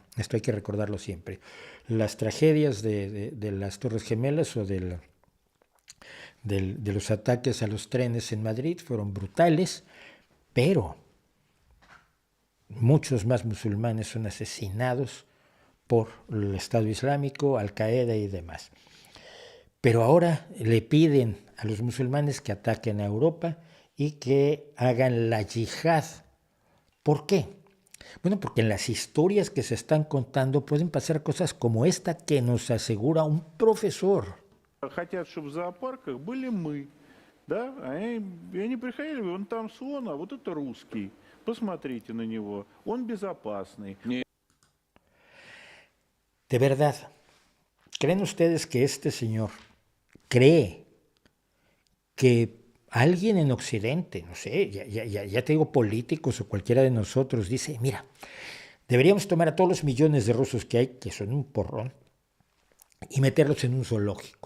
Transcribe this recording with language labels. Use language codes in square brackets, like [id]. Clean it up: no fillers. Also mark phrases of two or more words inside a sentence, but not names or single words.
[es] Esto hay que recordarlo siempre. Las tragedias de las Torres Gemelas o de los ataques a los trenes en Madrid fueron brutales, pero muchos más musulmanes son asesinados por el Estado Islámico, Al-Qaeda y demás. Pero ahora le piden a los musulmanes que ataquen a Europa y que hagan la yihad. ¿Por qué? Bueno, porque en las historias que se están contando pueden pasar cosas como esta que nos asegura un profesor. [ru] Хотят, чтобы в зоопарках были мы, да? И они приходили, вон там слон, а вот это русский. Посмотрите на него, он безопасный. [es] De verdad, ¿creen ustedes que este señor cree que alguien en Occidente, no sé, ya te digo políticos o cualquiera de nosotros, dice, mira, deberíamos tomar a todos los millones de rusos que hay, que son un porrón, y meterlos en un zoológico?